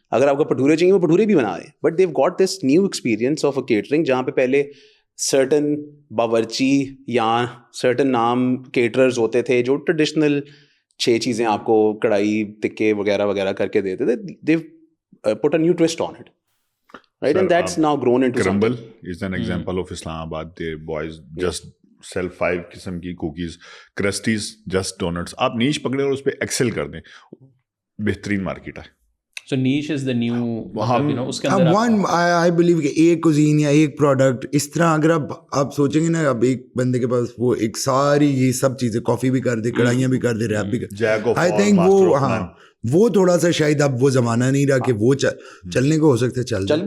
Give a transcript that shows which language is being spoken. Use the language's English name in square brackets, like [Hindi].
[Urdu] اگر آپ کو بھٹورے چاہیے وہ بھٹورے بھی بنا رہے ہیں. [English] but they got this new experience of a catering, [Urdu] جہاں پہ پہلے سرٹن باورچی یا سرٹن نام کیٹررز ہوتے تھے جو ٹریڈیشنل 6 چیزیں آپ کو کڑھائی تکے وغیرہ وغیرہ کر کے دیتے تھے. [English] They put a new twist on it, right? And that's now grown into Crumble is an example of Islamabad. The boys just sell 5 [Urdu] قسم کی [English] Cookies, crusties, just donuts. [Urdu] آپ نیش پکڑیں اور اس پہ ایکسل کر دیں, بہترین مارکیٹ ہے. [English] So niche is the new, you know, [Urdu] اس کے اندر اندر [English] I believe [Urdu] کہ ایک کوزین یا ایک پروڈکٹ اس طرح اگر آپ سوچیں گے نا, اب ایک بندے کے پاس وہ ایک ساری یہ سب چیزیں, کافی بھی کر دے, کڑھائیاں بھی کر دے, ریپ بھی کر دے, [English] I think [Urdu] وہ ہاں وہ تھوڑا سا شاید اب وہ زمانہ نہیں رہا کہ وہ چلنے کو ہو سکتا ہے چل